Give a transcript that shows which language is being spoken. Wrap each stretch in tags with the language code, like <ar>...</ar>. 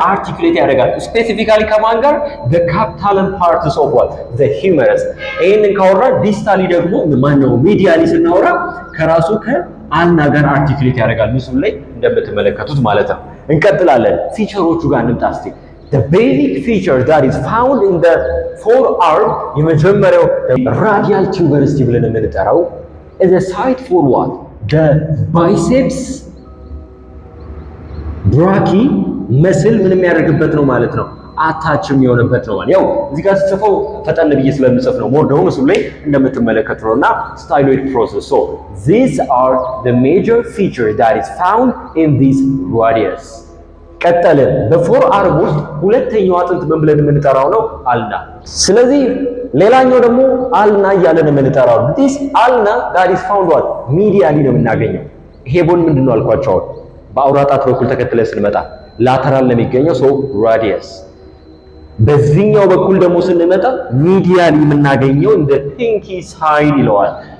<am>አርቲኩሌት ያደርጋል። ስፔሲፊካሊ ከማን ጋር?</am> <en>the capital parts of what the humerus።</en> <am>ይሄንን ካወራ ዲስታሊ ደግሞ ማነው ሚዲያሊ ስናወራ ከራሱ ከአልና ጋር አርቲኩሌት ያደርጋል። ምስሉ ላይ እንደምትመለከቱት ማለት ነው። እንቀጥላለን። ፊቸሮቹ ጋር እንምጣ እስቲ።</am> <en>the basic feature that is found in the forearm</en> <am>የመጀመሪያው radial tuberous ብለን የምንጠራው</am> <en>is a site for what the biceps</en> <am>ብራኪ መስል ምን የሚያደርግበት ነው ማለት ነው። አታች የሚሆንበት ነው ማለት ያው እዚህ ጋር ጽፈው ፈጠን ብዬ ስለምጽፍ ነው። ሞር ደግሞ ምስሉ ላይ እንደምትመለከቱ ነውና styloid process.</am> <en>So these are the major features that is found in this radius.</en> <am>ቀጠልን። በፎር አርም ውስጥ ሁለተኛው አጥንት ምን ብለን የምንጠራው ነው? አልና። ስለዚህ ሌላኛው ደግሞ አልና እያለን የምንጠራው this አልና</am> <en>that is found what medially</en> <am>ነው የምናገኘው። ይሄ ቦን ምንድነው አልኳቸው? በአውራ ጣት በኩል ተከትለን ስንመጣ ላተራል ነው የሚገኘው። ሶ ራዲየስ። በዚህኛው በኩል ደግሞ ስንመጣ ሚዲያሊ የምናገኘው እንደ ፒንኪ ሳይድ ይለዋል።</am>